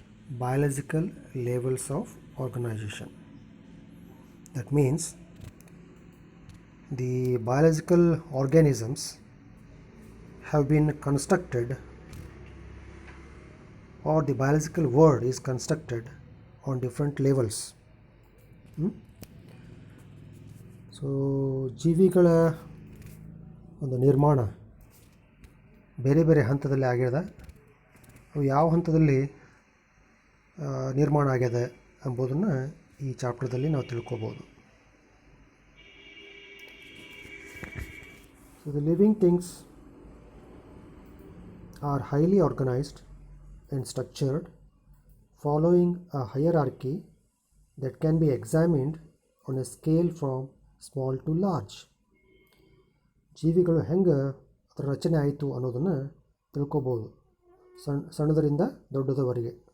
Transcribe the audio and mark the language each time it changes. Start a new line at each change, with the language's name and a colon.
English: Biological levels of organization. That means the biological organisms have been constructed, or the biological world is constructed on different levels.
Kannada: So ಜೀವಿಗಳ ಒಂದು ನಿರ್ಮಾಣ ಬೇರೆ ಬೇರೆ ಹಂತದಲ್ಲಿ ಆಗ್ಯದ. ಅವು ಯಾವ ಹಂತದಲ್ಲಿ ನಿರ್ಮಾಣ ಆಗ್ಯದ ಎಂಬುದನ್ನು ಈ ಚಾಪ್ಟರ್ದಲ್ಲಿ ನಾವು ತಿಳ್ಕೊಬೋದು.
English: So the living things are highly organized and structured following a hierarchy that can be examined on a scale from small to large.
Kannada: ಜೀವಿಗಳು ಹೆಂಗೆ ಅದರ ರಚನೆ ಆಯಿತು ಅನ್ನೋದನ್ನು ತಿಳ್ಕೊಬೋದು, ಸಣ್ಣದರಿಂದ ದೊಡ್ಡದರವರೆಗೆ.